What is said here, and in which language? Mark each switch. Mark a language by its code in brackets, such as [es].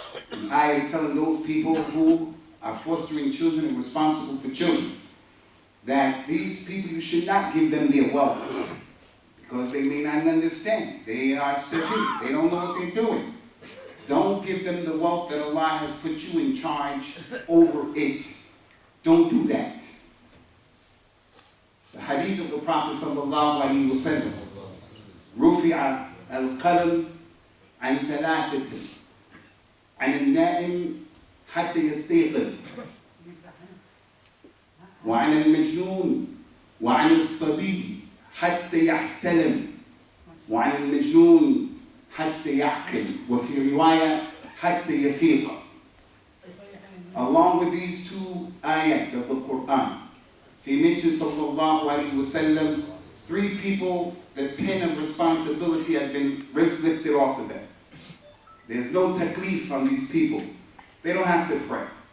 [en] The ayah telling those people who are fostering children and responsible for children that these people, you should not give them their wealth because they may not understand. They are safi. They don't know what they're doing. Don't give them the wealth that Allah has put you in charge over it. Don't do that. The hadith of the Prophet [ar] sallallahu alaihi wasallam, رُفِعَ الْقَلَمْ عَنْ ثَلَاثَةٍ عَنِ النَّائِمِ حتى يستيقظ وعن المجنون وعن الصبي حتى يحتلم وعن المجنون حتى يعقل وفي رواية حتى يفيق. [en] Along with these two ayat of the Quran, he mentions sallallahu alaihi wasallam, three people, the pen of responsibility has been lifted off of them. There's no taklif on these people. They don't have to pray.